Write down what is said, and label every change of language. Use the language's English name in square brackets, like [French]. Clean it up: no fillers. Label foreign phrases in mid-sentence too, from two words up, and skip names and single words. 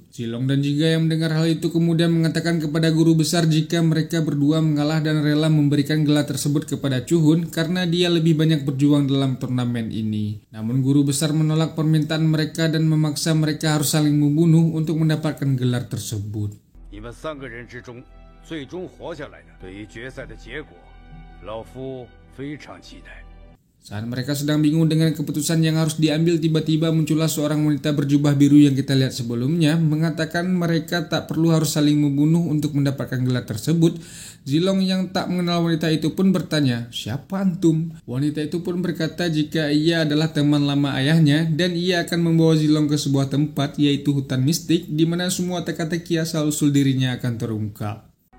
[Indonesian] Zilong dan Jingga yang mendengar hal itu kemudian mengatakan kepada guru besar jika mereka berdua mengalah dan rela memberikan gelar tersebut kepada Chuhun karena dia lebih banyak berjuang dalam turnamen ini. Namun guru besar menolak permintaan mereka dan memaksa mereka harus saling membunuh untuk mendapatkan gelar tersebut. [Chinese] 最终活下来的，对于决赛的结果，老夫非常期待。 [Indonesian] Saat mereka sedang bingung dengan keputusan yang harus diambil, tiba-tiba muncullah seorang wanita berjubah biru yang kita lihat sebelumnya, mengatakan mereka tak perlu harus saling membunuh untuk mendapatkan gelar tersebut. Zilong yang tak mengenal wanita itu pun bertanya, siapa antum? Wanita itu pun berkata jika ia adalah teman lama ayahnya dan ia akan membawa Zilong ke sebuah tempat, yaitu hutan mistik, di mana semua teka-teki asal-usul dirinya akan terungkap.